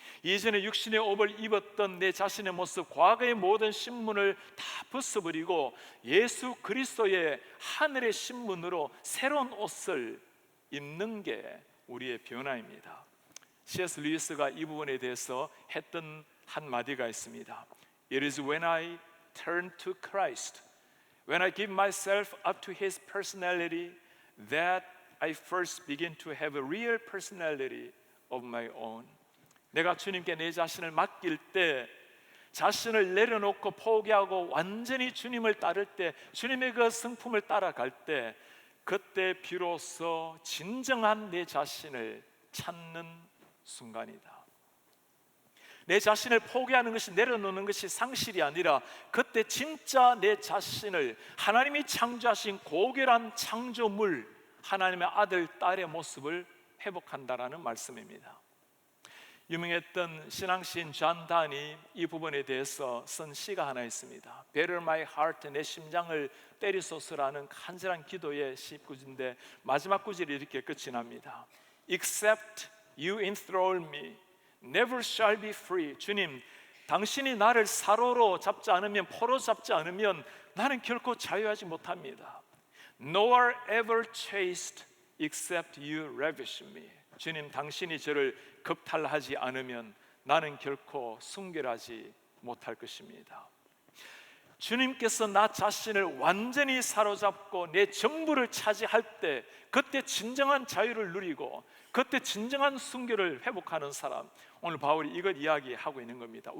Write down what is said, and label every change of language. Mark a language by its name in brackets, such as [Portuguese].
[Korean] 이전에 육신의 옷을 입었던 내 자신의 모습, 과거의 모든 신문을 다 벗어버리고 예수 그리스도의 하늘의 신문으로 새로운 옷을 입는 게 우리의 변화입니다. C.S. 루이스가 이 부분에 대해서 했던 한마디가 있습니다. [English] It is when I turn to Christ, when I give myself up to His personality, that I first begin to have a real personality of my own. [Korean] 내가 주님께 내 자신을 맡길 때, 자신을 내려놓고 포기하고 완전히 주님을 따를 때, 주님의 그 성품을 따라갈 때, 그때 비로소 진정한 내 자신을 찾는 순간이다. 내 자신을 포기하는 것이, 내려놓는 것이 상실이 아니라 그때 진짜 내 자신을 하나님이 창조하신 고결한 창조물, 하나님의 아들, 딸의 모습을 회복한다라는 말씀입니다. 유명했던 신앙시인 존 단이 이 부분에 대해서 쓴 시가 하나 있습니다. [English] Better my heart, [Korean] 내 심장을 때리소서라는 간절한 기도의 시구인데 마지막 구절이 이렇게 끝이 납니다. [English] Except you enthrall me, never shall be free. [Korean] 주님, 당신이 나를 사로로 잡지 않으면, 포로 잡지 않으면 나는 결코 자유하지 못합니다. [English] Nor ever chaste except you ravish me. [Korean] 주님, 당신이 저를 겁탈하지 않으면 나는 결코 순결하지 못할 것입니다. 주님께서 나 자신을 완전히 사로잡고 내 전부를 차지할 때, 그때 진정한 자유를 누리고 그때 진정한 순결을 회복하는 사람, 오늘 바울이 이것 이야기하고 있는 겁니다.